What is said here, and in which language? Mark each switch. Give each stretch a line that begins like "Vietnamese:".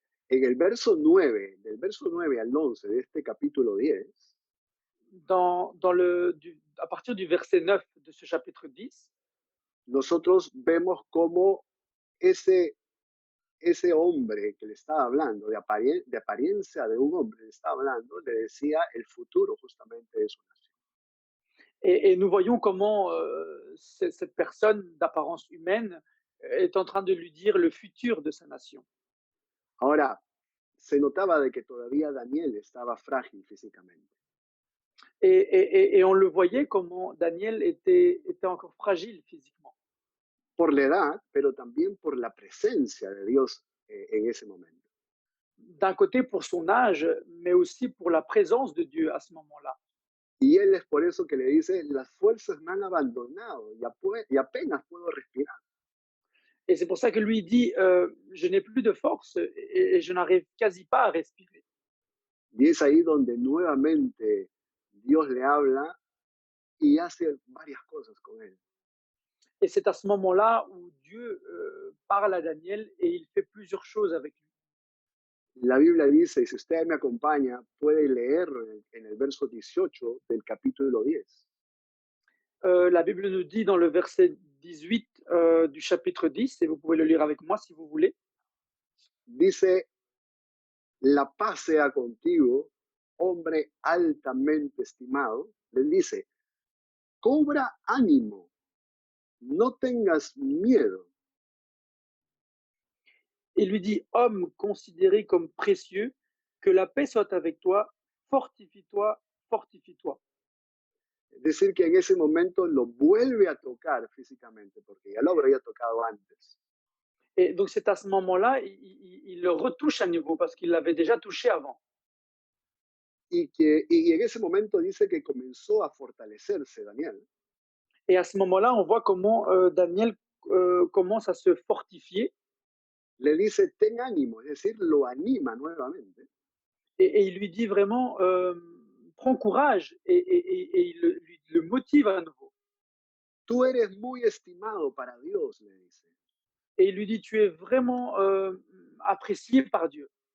Spanish: En el verso 9, del verso 9 al 11 de este capítulo 10,
French: À partir du verset 9 de ce chapitre 10,
Spanish: nosotros vemos cómo ese, ese hombre que le estaba hablando, de apariencia de un hombre, le estaba hablando, le decía el futuro justamente de su nación.
French: et nous voyons comment cette personne d'apparence humaine est en train de lui dire le futur de sa nation.
Spanish: Ahora, se notaba de que todavía Daniel estaba frágil físicamente.
French: Et on le voyait comment Daniel était encore fragile physiquement.
Spanish: Por la edad, pero también por la presencia de Dios en ese momento.
French: D'un côté pour son âge, mais aussi pour la présence de Dieu à ce moment-là.
Spanish: Y él es por eso que le dice, las fuerzas me han abandonado y apenas puedo respirar.
French: Et c'est pour ça que lui dit, je n'ai plus de force et je n'arrive quasi pas à respirer.
Spanish: Y es ahí donde nuevamente Dios le habla y hace varias cosas con él.
French: Et c'est à ce moment-là où Dieu parle à Daniel et il fait plusieurs choses avec lui.
Spanish: La Biblia dice, y si usted me acompaña, puede leerlo en el verso 18 del capítulo 10.
French: La Bible nous dit dans le verset 18 du chapitre 10, et vous pouvez le lire avec moi si vous voulez.
Spanish: Dice, la paz sea contigo, hombre altamente estimado. Le dice, cobra ánimo, no tengas miedo.
French: Il lui dit, homme considéré comme précieux, que la paix soit avec toi, fortifie-toi, fortifie-toi.
Spanish: Es decir, que en ese momento lo vuelve a tocar físicamente, porque ya lo había tocado antes.
French: Et donc c'est à ce moment-là, il le retouche à nouveau parce qu'il l'avait déjà touché avant.
Spanish: Y en ese momento dice que comenzó a fortalecerse Daniel.
French: Et à ce moment-là, on voit comment Daniel commence à se fortifier
Spanish: le dice, ten ánimo, es decir, lo anima nuevamente.
French: Et il lui dit vraiment, prends courage et il le motive à nouveau.
Spanish: Tú eres muy estimado para Dios, le dice.
French: Et il lui dit, tu es vraiment apprécié par Dieu.